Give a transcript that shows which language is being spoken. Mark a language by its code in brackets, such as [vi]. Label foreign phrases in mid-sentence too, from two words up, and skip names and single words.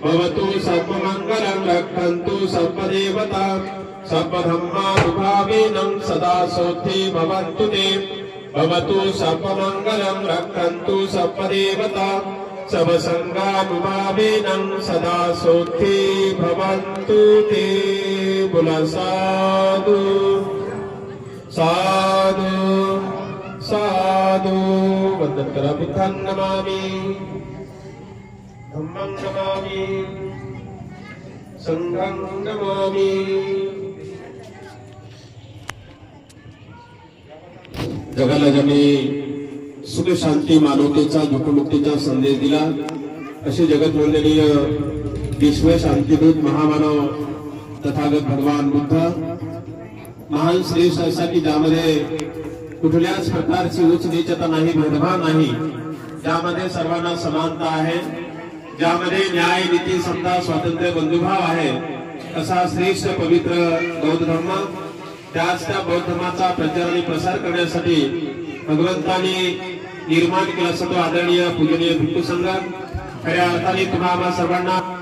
[pi] भवतु सर्वमङ्गलं रक्षन्तु सर्वदेवता सर्वधर्मानुभावेनं सदा सोऽस्ति भवन्तु ते भवतु सर्वमङ्गलं रक्षन्तु सर्वदेवता सर्वसङ्गानुभावेनं सदा सोऽस्ति भवन्तु ते [mr] बोला साधु साधु साधु वंदन करा [pi] बुद्धं नमामि धम्मं नमामि संघं नमामि [mr] जगाला ज्यांनी सुख शांती मानवतेचा दुःखमुक्तीचा संदेश दिला असे जगत वंदनीय विश्व शांतीदूत महामानव तथागत भगवान बुद्ध महान श्रेष्ठ असा की ज्यामध्ये कुठल्याच प्रकारची उच्च नीचता नाही भेदभाव नाही ज्यामध्ये सर्वांना समानता आहे ज्यामध्ये न्याय नीती समता स्वातंत्र्य बंधुभाव आहे असा श्रेष्ठ पवित्र बौद्ध धर्म त्याच त्या बौद्ध धर्माचा प्रचार आणि प्रसार करण्यासाठी भगवंतांनी निर्माण केला असतो आदरणीय पूजनीय भिक्खू संघ खऱ्या अर्थाने तुम्हाला सर्वांना